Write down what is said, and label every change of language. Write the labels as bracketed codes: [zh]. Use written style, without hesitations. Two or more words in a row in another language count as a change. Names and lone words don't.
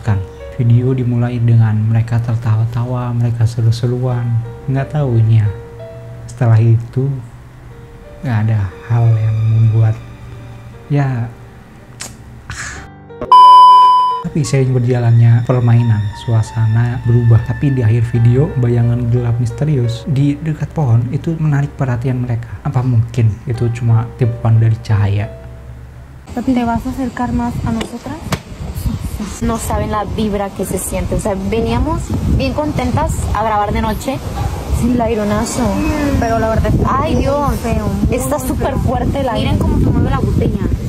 [id] Video dimulai dengan mereka tertawa-tawa, mereka seru-seruan, Nggak tahunya setelah itu nggak ada hal yang membuat ya. Tapi seiring berjalannya permainan, suasana berubah. Tapi di akhir video, bayangan gelap misterius di dekat pohon itu menarik perhatian mereka. Apa mungkin itu cuma tipuan dari cahaya? [es] ¿Te vas a acercar más a nosotras? No saben la vibra que se siente. O sea, veníamos bien contentas a grabar de noche. Sí, el aironazo. Pero la verdad es que Ay, Dios. feo. Está súper fuerte el aire. Miren cómo se mueve la botella.